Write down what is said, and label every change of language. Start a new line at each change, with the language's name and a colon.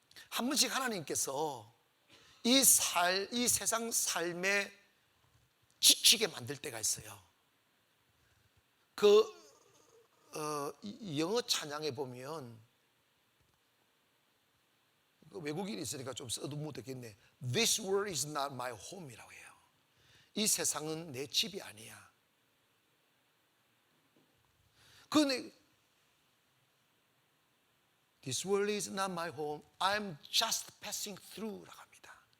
Korean: 한 번씩 하나님께서 이 세상 삶에 지치게 만들 때가 있어요. 영어 찬양에 보면 외국인이 있으니까 좀 써도 못하겠네.
English: This world is not my home
Korean: 이라고 해요. 이 세상은 내 집이 아니야. 그런데
English: This world is not my home. I'm just passing through
Korean: 라고 합니다.